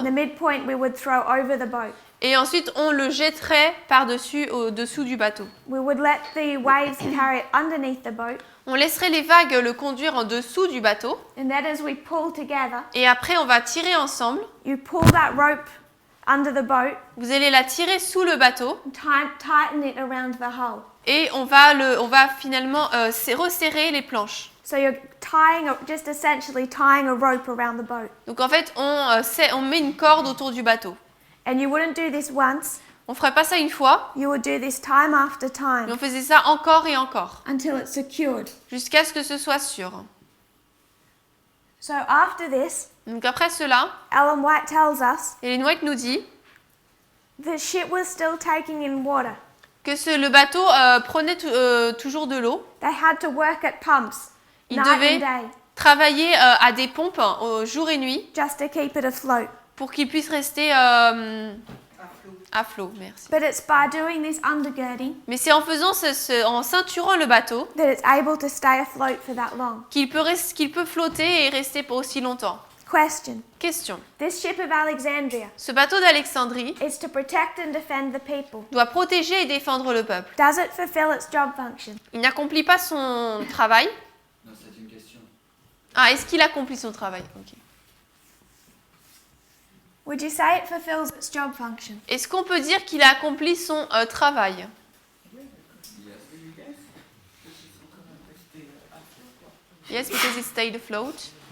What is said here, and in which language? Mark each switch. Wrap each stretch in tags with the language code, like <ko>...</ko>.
<en>The midpoint we would throw over the boat.</en> <fr>et ensuite on le jetterait par-dessus, au-dessous du bateau.</fr> <en>We would let the waves carry it underneath the boat,</en> <fr>On laisserait les vagues le conduire en dessous du bateau</fr> <en>and then as we pull together,</en> <fr>et après on va tirer ensemble.</fr> <en>you pull that rope under the boat</en> <fr>Vous allez la tirer sous le bateau</fr> <en>and tighten it around the hull.</en> <fr>et on va finalement resserrer les planches.</fr> <en>So you're just essentially tying a rope around the boat.</en> <fr>Donc en fait on met une corde autour du bateau.</fr> <en>And you wouldn't do this once,</en> <fr>On ferait pas ça une fois,</fr> <en>you would do this time after</en> <fr>mais on faisait ça encore et encore</fr> <en>until it's secured.</en> <fr>jusqu'à ce que ce soit sûr.</fr> <en>So after this,</en> <fr>Donc après cela,</fr> <en>Ellen White tells us</en> <fr>Ellen White nous dit</fr> <en>the ship was still taking in water.</en> <fr>que le bateau prenait toujours de l'eau.</fr> <en>They had to work at pumps</en> <fr>Ils</fr> <en>night</en> <fr>devaient</fr> <en>and day</en> <fr>travailler à des pompes jour et nuit</fr> <en>just to keep it afloat.</en> <fr>pour qu'ils puissent rester à flot. Merci.</fr> <en>But it's by doing this undergirding</en> <fr>Mais c'est en faisant en ceinturant le bateau</fr> <en>that it's able to stay afloat for that long.</en> <fr>qu'il peut flotter et rester pour aussi longtemps.</fr> <en>Question.</en> <fr>Question.</fr> <en>This ship of Alexandria</en> <fr>Ce bateau d'Alexandrie</fr> <en>is to protect and defend the people.</en> <fr>doit protéger et défendre le peuple.</fr> <en>Does it fulfill its job function?</en> <fr>Il n'accomplit pas son travail. Non, c'est une question. Ah, est-ce qu'il accomplit son travail? Ok.</fr> <en>Would you say it fulfills its job function?</en> <fr>Est-ce qu'on peut dire qu'il a accompli son travail?</fr> <en>Yes, because it stayed afloat.</en>